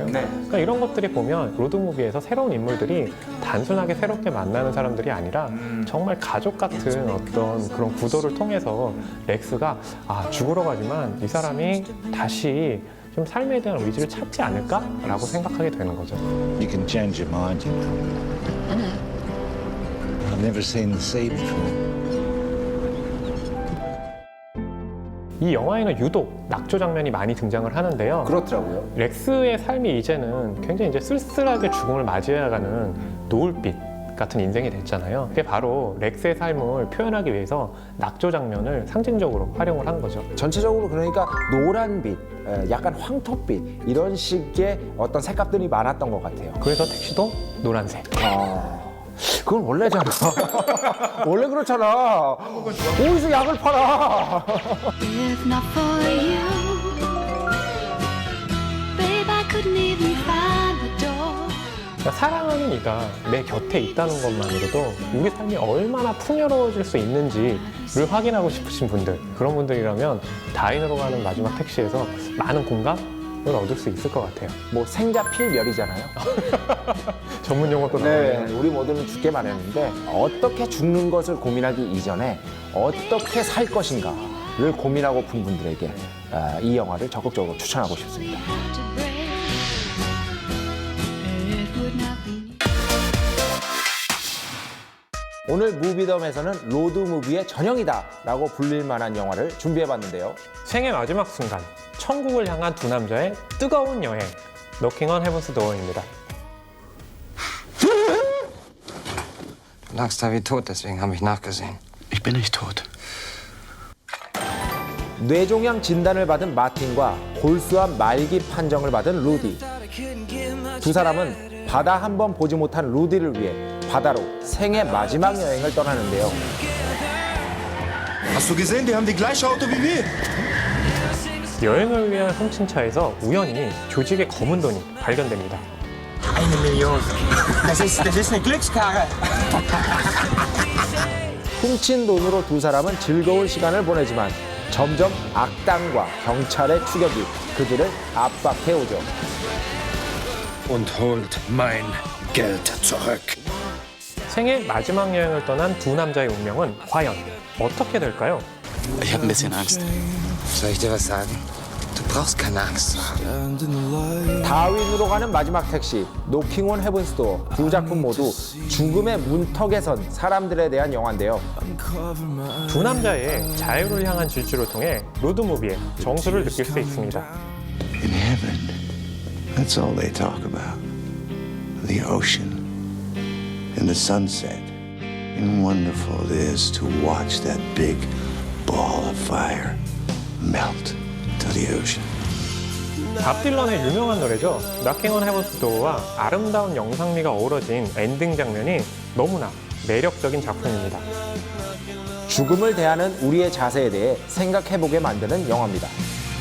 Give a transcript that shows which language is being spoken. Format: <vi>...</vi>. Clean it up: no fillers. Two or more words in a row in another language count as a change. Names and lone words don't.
<ko>그러니까 이런 것들이 보면 로드무비에서 새로운 인물들이 단순하게 새롭게 만나는 사람들이 아니라 정말 가족 같은 어떤 그런 구도를 통해서 렉스가 죽으러 가지만 이 사람이 다시 좀 삶에 대한 의지를 찾지 않을까라고 생각하게 되는 거죠.</ko> <en>You can change your mind. I've never seen the sea before.</en> <ko>이 영화에는 유독 낙조 장면이 많이 등장을 하는데요. 그렇더라고요. 렉스의 삶이 이제는 굉장히 이제 쓸쓸하게 죽음을 맞이해가는 노을빛 같은 인생이 됐잖아요. 그게 바로 렉스의 삶을 표현하기 위해서 낙조 장면을 상징적으로 활용을 한 거죠. 전체적으로 그러니까 노란빛, 약간 황토빛 이런 식의 어떤 색감들이 많았던 것 같아요. 그래서 택시도 노란색. 그건 원래잖아. 원래 그렇잖아. 어디서 약을 팔아?</ko> <en>If not for you, babe, I couldn't even find the door.</en> <ko>그러니까 사랑하는 이가 내 곁에 있다는 것만으로도 우리 삶이 얼마나 풍요로워질 수 있는지를 확인하고 싶으신 분들, 그런 분들이라면 다인으로 가는 마지막 택시에서 많은 공감을 얻을 수 있을 것 같아요. 뭐 생자필멸이잖아요. 전문 용어도 네, 나오네요. 우리 모두는 죽게 마련인데 어떻게 죽는 것을 고민하기 이전에 어떻게 살 것인가를 고민하고 픈 분들에게 이 영화를 적극적으로 추천하고 싶습니다.</ko> <en>To break, it would not be.</en> <ko>오늘 무비덤에서는 로드무비의 전형이다라고 불릴 만한 영화를 준비해봤는데요. 생의 마지막 순간, 천국을 향한 두 남자의 뜨거운 여행, Knocking on Heaven's Door입니다.</ko> <de>Du lagst da wie tot, deswegen habe ich nachgesehen. Ich bin nicht tot.</de> <ko>뇌종양 진단을 받은 마틴과 골수암 말기 판정을 받은 루디. 두 사람은 바다 한 번 보지 못한 루디를 위해 바다로 생애 마지막 여행을 떠나는데요.</ko> <de>Hast du gesehen, die haben die gleiche Auto wie wir.</de> <ko>여행을 위한 훔친차에서 우연히 조직의 검은 돈이 발견됩니다.</ko> <de>1 Million. Das ist eine Glückskarre.</de> <ko>훔친 돈으로 두 사람은 즐거운 시간을 보내지만 점점 악당과 경찰의 추격이 그들을 압박해오죠.</ko> <de>Und holt mein Geld zurück.</de> <ko>생애 마지막 여행을 떠난 두 남자의 운명은 과연 어떻게 될까요?</ko> <de>Ich habe ein bisschen Angst. Soll ich dir was sagen? Du brauchst keine Angst zu haben.</de> <ko>다윈으로 가는 마지막 택시, 노킹 온 헤븐스 도어 두 작품 모두 죽음의 문턱에 선 사람들에 대한 영화인데요. 두 남자의 자유를 향한 질주를 통해 로드무비의 정수를 느낄 수 있습니다.</ko> <en>In heaven, that's all they talk about. The ocean and the sunset. And wonderful it is to watch that big ball of fire melt to the ocean.</en> <ko>밥 딜런의 유명한 노래죠. Knocking on Heaven's Door와 아름다운 영상미가 어우러진 엔딩 장면이 너무나 매력적인 작품입니다. 죽음을 대하는 우리의 자세에 대해 생각해보게 만드는 영화입니다.</ko>